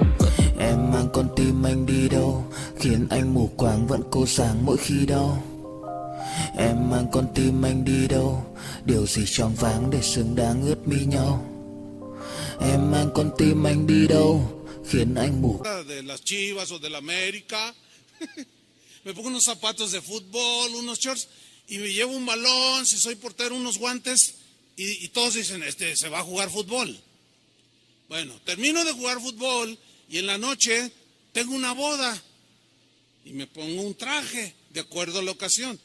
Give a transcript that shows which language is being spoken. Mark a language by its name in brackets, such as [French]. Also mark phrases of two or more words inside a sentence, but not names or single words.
[Vietnamese] Em mang con tim anh đi đâu, khiến anh mù quáng vẫn cố sáng mỗi khi đau. Em mang con tim anh đi đâu, điều gì choáng váng để xứng đáng ướt mi nhau. Em mang con tim anh đi đâu, khiến anh mù. [Spanish] De las Chivas o de la América. Me pongo unos zapatos de fútbol, unos shorts y me llevo un balón, si soy portero, unos guantes y todos dicen, se va a jugar fútbol. Bueno, termino de jugar fútbol y en la noche tengo una boda y me pongo un traje de acuerdo a la ocasión.